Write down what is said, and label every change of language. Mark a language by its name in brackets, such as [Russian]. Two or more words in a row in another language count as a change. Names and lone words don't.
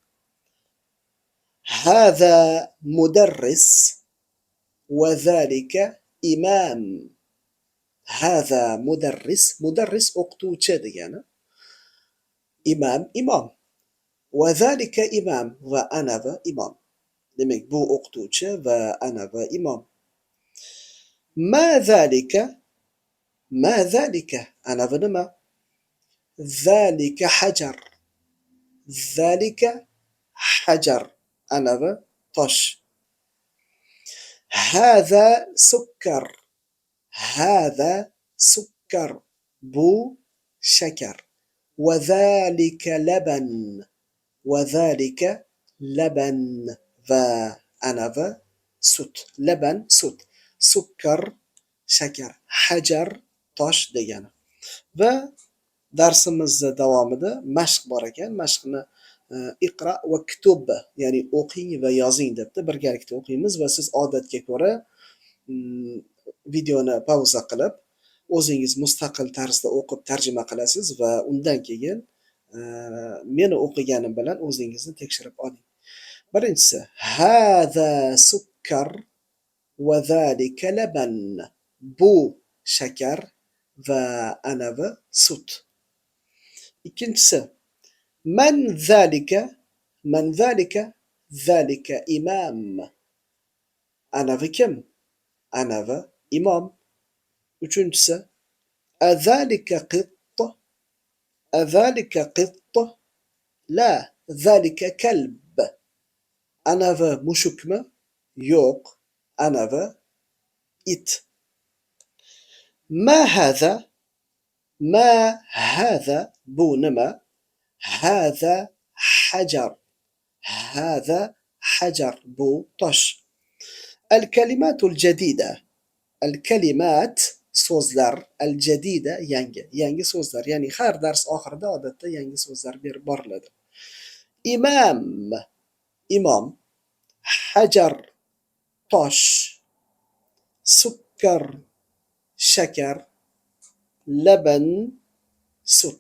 [Arabic] هذا مدرس وذلك إمام. هذا مدرس. مدرس أقتوشة ديانا. إمام إمام. وذلك إمام وأنا إمام. [Uzbek] demek bu o'qituvchi va ana va imom. [Arabic] ما ذلك. ما ذلك [Uzbek] ana va nima? [Arabic] ذلك حجر. ذلك حجر [Uzbek] ana va tosh. [Arabic] هذا سكر. هذا سكر. [Uzbek] Bu shakar. [Arabic] وذلك لبن. وذلك لبن. وأنا سut. Laban sut. [Uzbek] Sukkar shakar. Hajar tosh degani. Va darsimizni davomida mashq bor ekan. Mashqni [Arabic] اقرأ واكتب, [Uzbek] ya'ni o'qing va yozing debdi. Birgalikda o'qiymiz va siz odatga ko'ra videoni pauza qilib o'zingiz mustaqil tarzda o'qib tarjima qilasiz va undan keyin meni o'qiganim bilan o'zingizni tekshirib oling. Birinchisi, [Arabic] هذا سكر وذلك لبن. [Uzbek] Bu shakar va anavi sut. Ikkinchisi, [Arabic] من ذلك. من ذلك. ذلك إمام. [Uzbek] Anavi kim? Anavi imom. Uchinchisi, [Arabic] أذلك قط. أذلك قط. لا، ذلك كلب. [Uzbek] Anavi mushukmi? yo'q, anavi it. [Arabic] ما هذا، ما هذا [Uzbek] bu nima? [Arabic] هذا حجر. هذا حجر [Uzbek] bu tosh. [Arabic] الكلمات الجديدة. الكلمات [Uzbek] so'zlar [Arabic] الجديدة [Uzbek] yangi so'zlar, ya'ni har dars oxirida odatda yangi so'zlar berib boriladi. Imam, imom, hajar, tosh, sukkar, shakar, laban, sut.